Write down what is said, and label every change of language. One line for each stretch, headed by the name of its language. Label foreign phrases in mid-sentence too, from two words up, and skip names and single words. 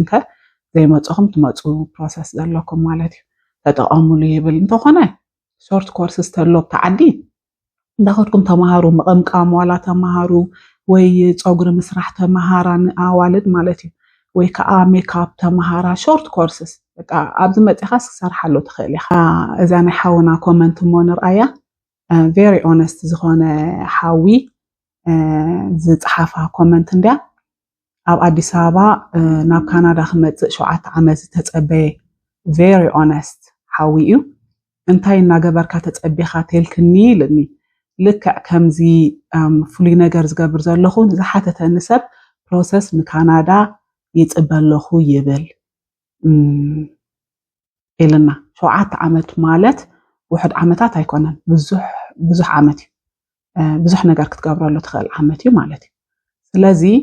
Tigrinya: ከ ዘይመጽኹም ትመጹ ፕሮሰስ ዘለኩም ማለት እዩ ተጠቐሙሉ ይብል እንተኾነ
English: short courses
Tigrinya: ተሎ ብተዓዲ እንዳኸድኩም ተማሃሩ መቐምቃም ዋላ ተማሃሩ ወይ ፀጉሪ ምስራሕ ተማሃራን ኣዋልድ ማለት እዩ ወይ ከዓ ሜካፕ ተማሃራ
English: short courses
Tigrinya: በቃ ኣብዚ መጽኻስ ክሰርሓሉ ትኽእል ኢኻ እዛ ናይ ሓውና ኮመንት ሞነር ኣያ
English: very honest
Tigrinya: ዝኾነ ሓዊ ዝጽሓፋ ኮመንት እንድያ ኣብ ኣዲስ ኣበባ ናብ ካናዳ ክመጽእ 7 ዓመት ተጸበየ
English: very honest
Tigrinya: ሓዊ እዩ እንታይ እናገበርካ ተጸቢኻ ተልክኒ ኢልኒ ልክዕ ከምዚ ፍሉይ ነገር ዝገብር ዘለኹ ዝሓተተ ንሰብ ፕሮሰስ ንካናዳ ይጽበለኹ ይብል ኢልና 7 ዓመት ማለት ውሕድ ዓመታት ኣይኮነን ብዙሕ ዓመት እዩ ብዙሕ ነገር ክትገብረሉ ትኽእል ዓመት እዩ ማለት እዩ ስለዚ